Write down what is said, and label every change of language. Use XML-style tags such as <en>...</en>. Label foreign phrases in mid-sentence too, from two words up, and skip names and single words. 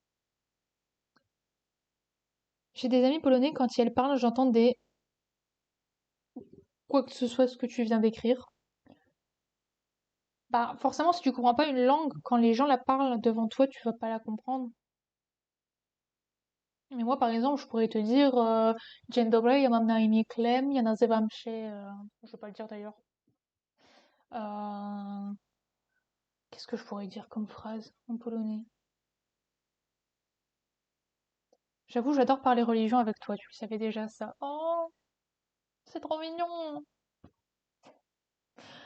<fr>J'ai des amis polonais, quand elles parlent, j'entends des quoi que ce soit ce que tu viens d'écrire. Bah, forcément, si tu comprends pas une langue, quand les gens la parlent devant toi, tu vas pas la comprendre. Mais moi, par exemple, je pourrais te dire</fr> <pl>Dzień dobry, ja mam na imię Clem, ja nazywam się...</pl> <fr>je vais pas le dire d'ailleurs. Euh, Qu'est-ce que je pourrais dire comme phrase en polonais? J'avoue, j'adore parler religion avec toi, tu le savais déjà ça. Oh, c'est trop mignon!</fr>